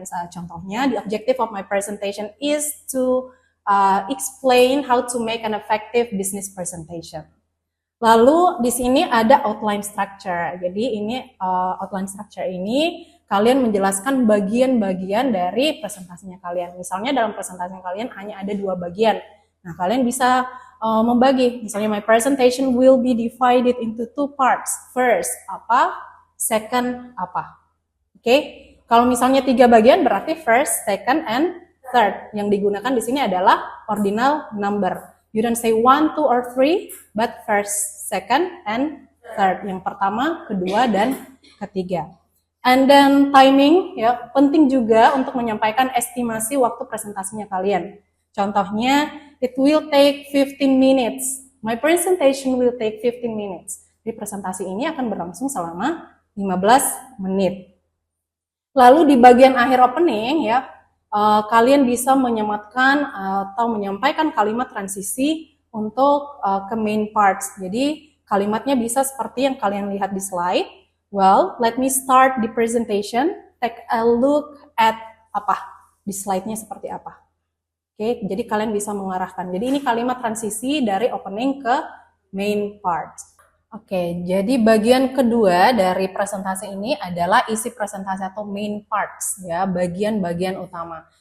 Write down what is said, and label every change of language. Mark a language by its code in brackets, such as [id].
[id] Misalnya contohnya, [en] the objective of my presentation is to explain how to make an effective business presentation. [id] Lalu di sini ada outline structure. Jadi ini outline structure ini kalian menjelaskan bagian-bagian dari presentasinya kalian. Misalnya dalam presentasinya kalian hanya ada 2 bagian. Nah, kalian bisa membagi. Misalnya [en] my presentation will be divided into 2 parts. First, [id] apa? [en] Second, apa? Oke. [id] Kalau misalnya 3 bagian berarti [en] first, second, and third. [id] Yang digunakan di sini adalah ordinal number. [en] You don't say 1, 2, or 3, but first, second, and third. [id] Yang pertama, kedua, dan ketiga. [en] And then timing, [id] ya, penting juga untuk menyampaikan estimasi waktu presentasinya kalian. Contohnya, [en] it will take 15 minutes. My presentation will take 15 minutes. [id] Jadi presentasi ini akan berlangsung selama 15 menit. Lalu di bagian akhir opening, ya, kalian bisa menyematkan atau menyampaikan kalimat transisi untuk ke main parts. Jadi kalimatnya bisa seperti yang kalian lihat di slide. [en] Well, let me start the presentation. Take a look at [id] apa di slide-nya seperti apa. Oke, jadi kalian bisa mengarahkan. Jadi ini kalimat transisi dari opening ke main parts. Oke, jadi bagian kedua dari presentasi ini adalah isi presentasi atau main parts, ya, bagian-bagian utama.